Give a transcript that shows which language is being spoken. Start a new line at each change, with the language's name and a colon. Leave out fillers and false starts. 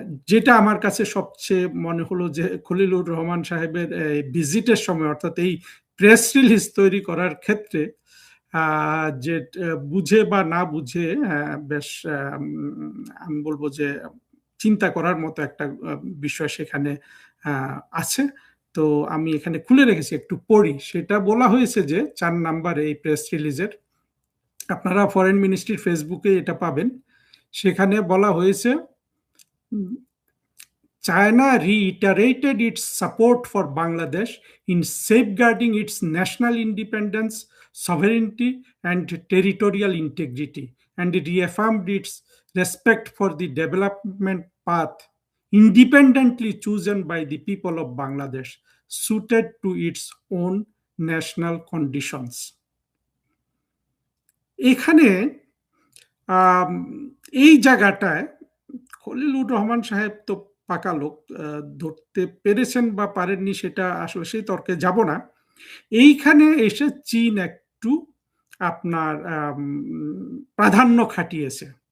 Bangla: যেটা আমার কাছে সবচেয়ে মনে হলো যে খলিলুর রহমান সাহেবের ভিজিটের সময়, অর্থাৎ এই প্রেস রিলিজ তৈরি করার ক্ষেত্রে যে বুঝে বা না বুঝে বেশ আমি বলবো যে চিন্তা করার মতো একটা বিষয় সেখানে আছে। তো আমি এখানে খুলে রেখেছি, একটু পড়ি। সেটা বলা হয়েছে যে 4 নাম্বারে এই প্রেস রিলিজের, আপনারা ফরেন মিনিস্ট্রির ফেসবুকে এটা পাবেন।
English: সেখানে বলা হয়েছে, China reiterated its support for Bangladesh in safeguarding its national independence, sovereignty, and territorial integrity, and reaffirmed its respect for the development path independently chosen by the people of Bangladesh, suited to its own national conditions.
Bangla: এখানে আম, এই জায়গাটায় খলিলুর রহমান সাহেব তো পাকা লোক, ধরতে পেরেছেন বা পারেননি সেটা আসলে সেই তর্কে যাব না। এইখানে এসে চীন একটু আপনার প্রাধান্য খাটিয়েছে।